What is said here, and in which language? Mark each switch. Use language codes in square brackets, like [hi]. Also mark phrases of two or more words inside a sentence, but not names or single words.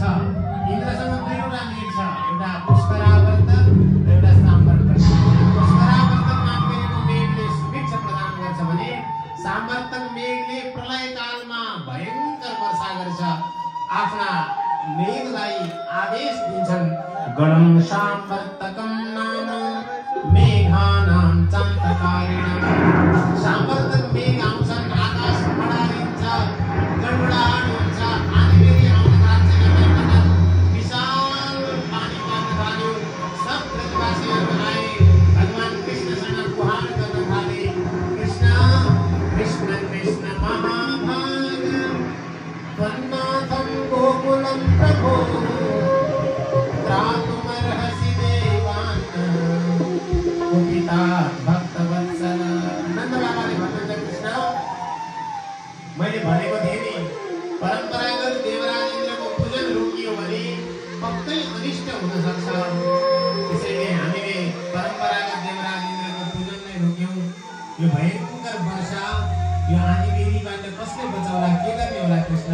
[ne] इन्द्रसँग दुईवटा मेघ छ, एउटा पुष्करावर्तक र एउटा सामवर्तक। पुष्करावर्तक नाम गरेको मेघले सुभिक्षा प्रदान गर्छ भने सामवर्तक मेघले प्रलय कालमा भयंकर वर्षा गर्छ। आफ्ना मेघलाई आदेश दिन्छन्, [sa] गणं सामवर्तकं नाम मेघानां चान्तकारिणां। [ne] सामवर्तक मेघ आउँछन्, आकाश बढाइन्छ, गडबडाहट हुन्छ, आँधीबेहरी आउन थाल्छ। एउटा विशाल पानी पर्न थाल्यो। सब ब्रजवासीहरू आए, भगवान कृष्णसँग गुहार गर्न थाले। [sa] कृष्ण कृष्ण कृष्ण महाभाग वन्नाथं गोकुलं प्रभो त्रातुमर्हसि देवान् कुपिता भक्तवत्सल। [ne] नन्द बाबाले भन्नुहुन्छ, कृष्ण मैले भनेको थिएँ नि, परम्परागत देवराज इन्द्रको पूजन रोकियो भने पक्कै अनिष्ट हुन सक्छ। त्यसैले हामीले परम्परागत देवराज इन्द्रको पूजनलाई रोक्यौँ। यो भयंकर वर्षा, यो आँधीबेहरीबाट कसले बचाउला, के गर्ने होला कृष्ण?